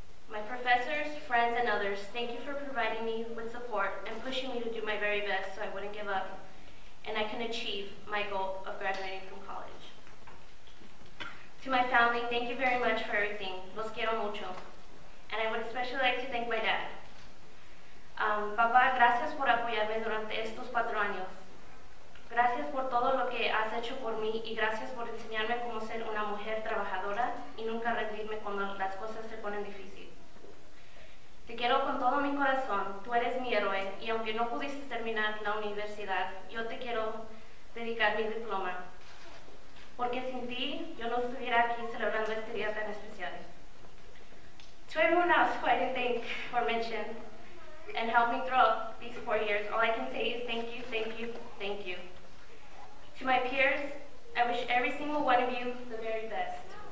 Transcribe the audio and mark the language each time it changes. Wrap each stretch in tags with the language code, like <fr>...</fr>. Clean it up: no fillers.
<en>My professors, friends, and others, thank you for providing me with support and pushing me to do my very best so I wouldn't give up and I can achieve my goal of graduating from college. To my family, thank you very much for everything.</en> <es>Los quiero mucho.</es> <en>And I would especially like to thank my dad.</en> <es>Papá, gracias por apoyarme durante estos 4 años. Gracias por todo lo que has hecho por mí y gracias por enseñarme cómo ser una mujer trabajadora y nunca rendirme cuando las cosas se ponen difíciles. Te quiero con todo mi corazón, tú eres mi héroe y aunque no pudiste terminar la universidad, yo te quiero dedicar mi diploma. Porque sin ti, yo no estuviera aquí celebrando este día tan especial.</es> <en>To everyone else who I didn't thank or mention, and helped me throughout these 4 years, all I can say is thank you, thank you, thank you. To my peers, I wish every single one of you the very best.</en>